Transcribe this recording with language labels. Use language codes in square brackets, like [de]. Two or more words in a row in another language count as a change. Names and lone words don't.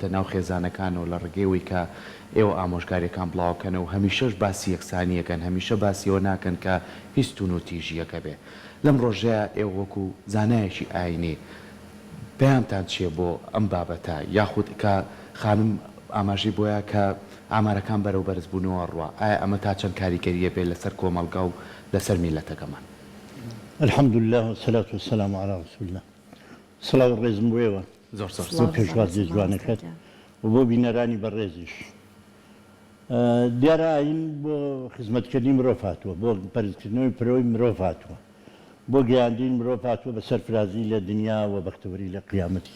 [ckb] ناو خێزانەکان و لە ڕێگەیەوەی کە ئێوە ئامۆژگاریەکان بڵاوکەن و هەمیشەش باسی یەکسانیەکەن هەمیشە باسیەوە ناکەن کە هیچ تون و تیژیەکە بێ لەم ڕۆژەیە ئێوە وەکو زانایەکی ئاینی پەیامتان چییە بۆ ئەم بابەتە یاخود کە خانم ئاماژەی بۆیە کە ئامارەکان بەرەو بەرزبوونەوە ڕوە ئایا ئەمە تا چەند کاریگەریە بێت لەسەر کۆمەڵگا و لەسەر میلەتەکەمان. [ar] الحمد لله والصلاة والسلام على رسول الله. [ckb] سڵاو ڕێزم بۆێوە زۆر پێشوازی جوانەکەت و بۆ بینەرانی بەڕێزیش. دیارە ئاین بۆ خزمەتکردنی مرۆڤ هاتووە بۆ پەرزکردنەوەی پرۆی مرۆڤ هاتووە بۆ گەیاندین مرۆڤ هاتووە بە سەرفرازی لە دنیا و بەختەوەری لە قیامەتی.